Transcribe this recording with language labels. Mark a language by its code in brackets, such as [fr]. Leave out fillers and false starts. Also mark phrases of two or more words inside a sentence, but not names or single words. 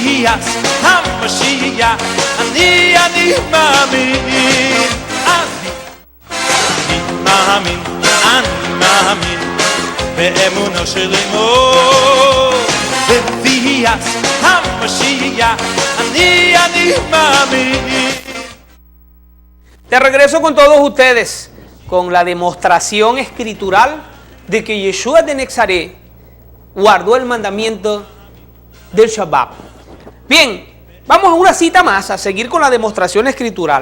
[he] בביאת המשיח אני מאמין, אני מאמין באמונה שלנו בביאת המשיח אני מאמין. [es] De regreso con todos ustedes, con la demostración escritural de que Yeshua de Nazaret guardó el mandamiento del Shabbat. Bien, vamos a una cita más, a seguir con la demostración escritural.